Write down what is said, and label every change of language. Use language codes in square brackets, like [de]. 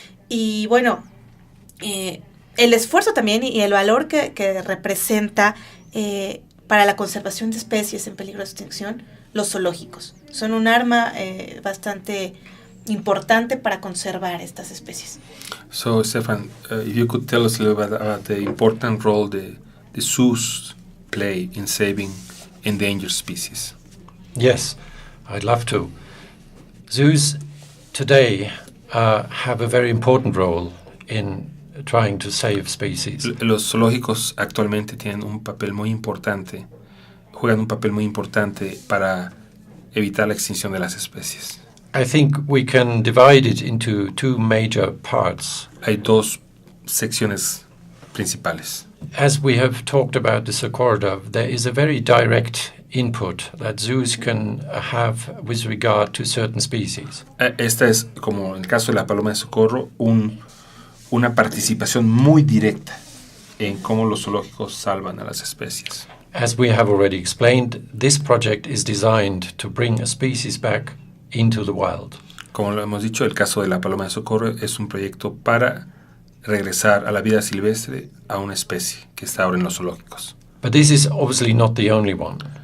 [es] Y bueno, el esfuerzo también y el valor que representa para la conservación de especies en peligro de extinción, los zoológicos. Son un arma bastante importante para conservar estas especies. [en] So, Stefan, if you could tell us a little bit about the important role the zoos play in saving endangered species. Yes, I'd love to. Zoos today have a very important role in trying to save species. [es] Los zoológicos actualmente tienen un papel muy importante, juegan un papel muy importante para evitar la extinción de las especies. [en] I think we can divide it into two major parts. [es] Hay dos secciones principales. [en] As we have talked about the socorro dove, there is a very direct input that zoos can have with regard to certain species. [es] Esta es, como en el caso de la paloma de socorro, una participación muy directa en cómo los zoológicos salvan a las especies. [en] As we have already explained, this project is designed to bring a species back into the wild. [es] Como lo hemos dicho, el caso de la paloma de socorro es un proyecto para regresar a la vida silvestre a una especie que está ahora en los zoológicos. [en] But this is obviously not the only one.